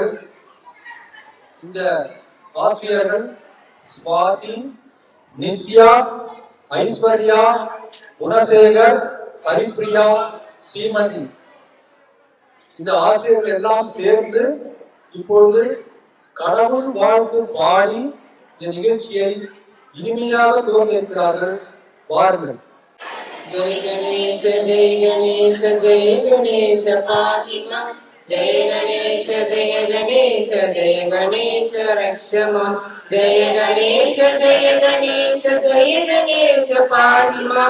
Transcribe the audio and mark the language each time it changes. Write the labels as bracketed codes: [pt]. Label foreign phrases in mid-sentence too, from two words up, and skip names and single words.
[ta] இந்த ஆசிரியர்கள் ஸ்வாதி, நித்யா, ஐஸ்வர்யா, குணசேகர், ஹரிப்ரியா, ஸ்ரீமதி, இந்த ஆசிரியர்கள் எல்லாம் சேர்ந்து இப்பொழுது கடவுள் வாழ்த்து பாடி இந்த நிகழ்ச்சியை இனிமையாக துவங்க இருக்கிறார்கள். வாருங்கள். [sa] जय गणेश जय गणेश जय गणेश पाहि मां। जय गणेश जय गणेश जय गणेश रक्ष मां। जय गणेश जय गणेश जय गणेश पाहि मां।